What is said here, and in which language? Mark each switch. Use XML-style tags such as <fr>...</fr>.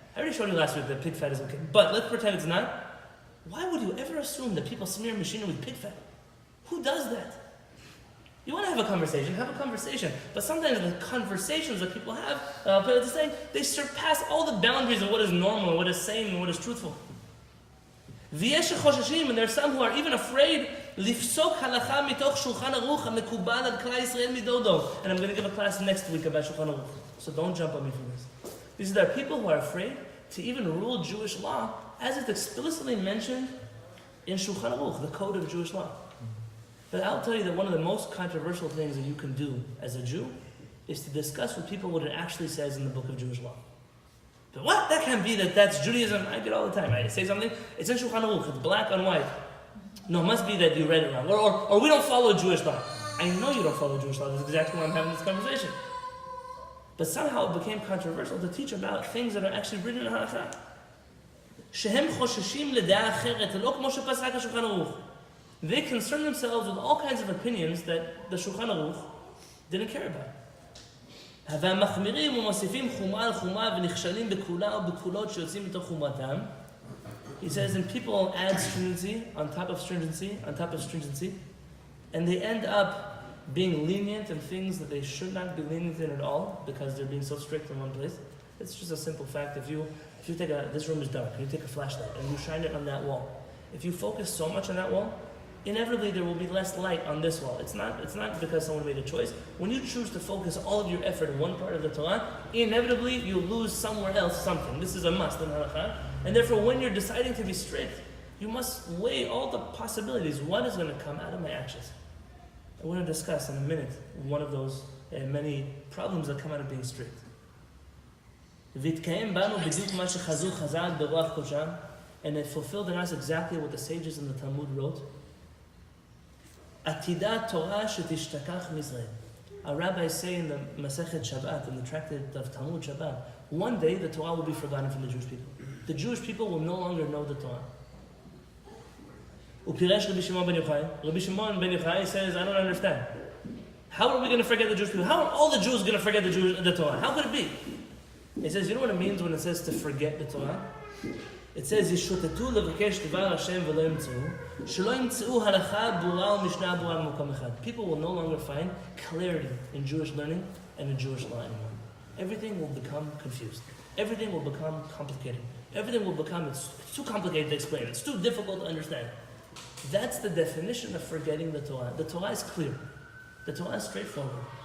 <en>I already showed you last week that pig fat is okay. But let's pretend it's not. Why would you ever assume that people smear machinery with pig fat? Who does that? You want to have a conversation, have a conversation. But sometimes the conversations that people have, they surpass all the boundaries of what is normal, and what is sane, and what is truthful. And there are some who are even afraid</en> <he>לפסוק הלכה מתוך שולחן ערוך המקובל על כלל ישראל מדודו.</he> <en>And I'm going to give a class next week about Shulchan Aruch. So don't jump on me for this. These are people who are afraid to even rule Jewish law as it's explicitly mentioned in Shulchan Aruch, the code of Jewish law. But I'll tell you that one of the most controversial things that you can do as a Jew is to discuss with people what it actually says in the book of Jewish law. But what? That can't be that's Judaism. I get all the time. I say something, it's in Shulchan Aruch, it's black on white. No, it must be that you read it wrong. Or we don't follow Jewish law. I know you don't follow Jewish law. That's exactly why I'm having this conversation. But somehow it became controversial to teach about things that are actually written in halakha.</en> <he>שהם חוששים לדעה אחרת, לא כמו שפסק השולחן ערוך.</he> <en>They concern themselves with all kinds of opinions that the Shulchan Aruch didn't care about.</en> <he>והמחמירים ומוסיפים חומה על חומה ונכשלים בכולה ובכולות שיוצאים מתוך חומרתם.</he> <en>He says, and people add stringency on top of stringency, on top of stringency, and they end up being lenient in things that they should not be lenient in at all because they're being so strict in one place. It's just a simple fact. If you take this room is dark, and you take a flashlight and you shine it on that wall. If you focus so much on that wall, inevitably there will be less light on this wall. It's not because someone made a choice. When you choose to focus all of your effort in one part of the Torah, inevitably you lose somewhere else something. This is a must in halakha. And therefore when you're deciding to be strict, you must weigh all the possibilities. What is going to come out of my actions? I want to discuss in a minute one of those There are many problems that come out of being strict.</en> <he>והתקיים בנו בדיוק מה שחזו חז"ל ברוח קודשם,</he> <en>and it fulfilled in us exactly what the sages in the Talmud wrote.</en> <he>עתידה תורה שתשתכח מישראל.</he> <en>Our rabbis say in the Masechet Shabbat, in the tractate of Talmud Shabbat, one day the Torah will be forgotten from the Jewish people. The Jewish people will no longer know the Torah.</en> <he>ופירש רבי שמעון בן יוחאי.</he> <en>Rabbi Shimon ben Yochai says, I don't understand. How are we going to forget the Jewish people? How are all the Jews going to forget the Torah? How could it be? He says, you know what it means when it says to forget the Torah? It says,</en> <he>ישוטטו לבקש דבר השם ולא ימצאו, שלא ימצאו הלכה ברורה ומשנה ברורה במקום אחד.</he> <en>People will no longer find clarity in Jewish learning and in Jewish law anymore. Everything will become confused. Everything will become complicated. Everything will become, it's too complicated to explain. It's too difficult to understand. That's the definition of forgetting the Torah. The Torah is clear. The Torah is straightforward.</en>